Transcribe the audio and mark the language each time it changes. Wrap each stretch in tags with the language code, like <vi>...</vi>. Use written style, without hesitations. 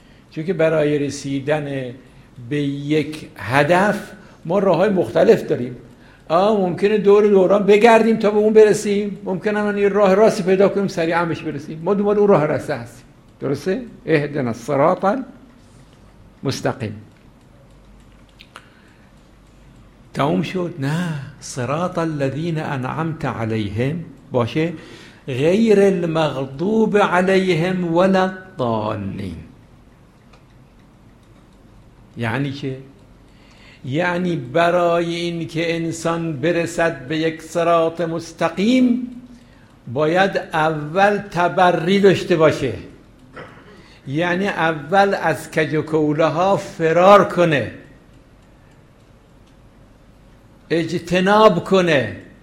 <fa>چون که برای رسیدن به یک هدف ما راه‌های مختلف داریم، ممکنه دور دوران بگردیم تا به اون برسیم، ممکنه من یه راه راست پیدا کنیم سریعا بهش برسیم، ما دنبال اون راه راست هستیم. درسته؟</fa> <ar>اهدنا الصراط المستقیم</ar> <fa>تموم شد؟ نه.</fa> <ar>صراط الذين انعمت عليهم،</ar> <fa>باشه،</fa> <ar>غیر المغضوب عليهم ولا الضالين.</ar> <fa>یعنی که یعنی برای این که انسان برسد به یک صراط مستقیم باید اول تبری داشته باشه، یعنی اول از کج و کوله ها فرار کنه، اجتناب کنه.</fa>